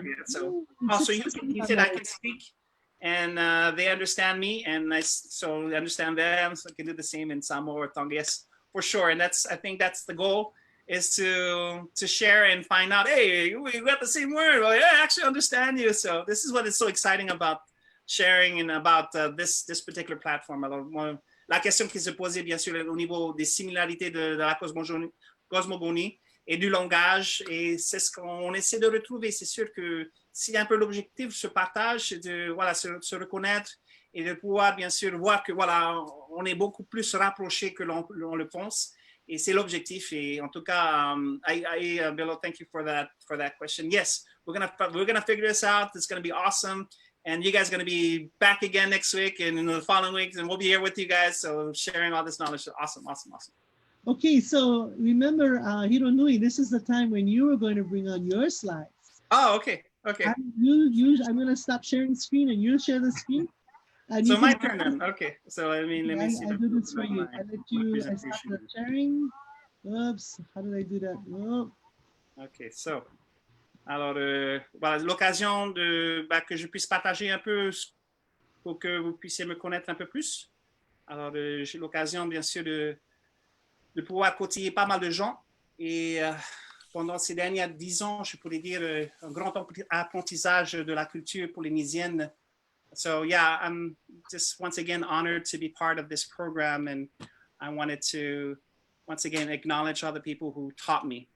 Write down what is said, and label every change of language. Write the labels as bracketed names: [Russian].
[English] So also, he said I can speak. And they understand me, and I understand them, so I can do the same in Samoa or Tonga. Yes, for sure. And I think that's the goal, is to share and find out, hey, we got the same word. Well, yeah, I actually understand you. So this is what is so exciting about sharing and about this particular platform. [French] Alors, la question qui se posait, bien sûr, au niveau des similarités de la cosmogonie et du langage, et c'est ce qu'on essaie de retrouver. C'est sûr que si un peu l'objectif se partage, c'est de se reconnaître et de pouvoir bien sûr voir que on est beaucoup plus rapprochés que l'on le pense, et c'est l'objectif. Et en tout cas, [English] Bello, thank you for that question. Yes, we're gonna figure this out. It's gonna be awesome, and you guys are gonna be back again next week and in the following weeks, and we'll be here with you guys, so sharing all this knowledge. Awesome. Okay, so remember, Hironui, this is the time when you are going to bring on your slides. Oh, okay. I'm going to stop sharing screen and you share the screen. So my turn then. Okay. So let me see. I do this for you. I stop the sharing. Oops. How did I do that? Oh. Okay. [French] So, alors, voilà, l'occasion que je puisse partager un peu pour que vous puissiez me connaître un peu plus. Alors, j'ai l'occasion, bien sûr, de pouvoir côtoyer pas mal de gens. Et pendant ces derniers 10 ans, je pourrais dire un grand apprentissage de la culture polynésienne. [English] So yeah, I'm just once again honored to be part of this program, and I wanted to once again acknowledge all the people who taught me.